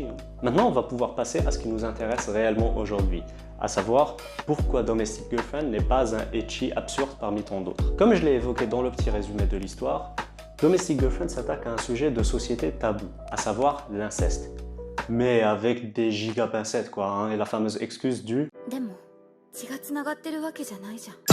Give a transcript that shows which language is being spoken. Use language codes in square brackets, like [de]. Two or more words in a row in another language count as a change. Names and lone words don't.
[fr] Maintenant, on va pouvoir passer à ce qui nous intéresse réellement aujourd'hui, à savoir pourquoi Domestic Girlfriend n'est pas un ecchi absurde parmi tant d'autres. Comme je l'ai évoqué dans le petit résumé de l'histoire, Domestic Girlfriend s'attaque à un sujet de société tabou, à savoir l'inceste. Mais avec des giga pincettes quoi, et la fameuse excuse du « [ja] でも血がつながってるわけじゃないじゃん」 .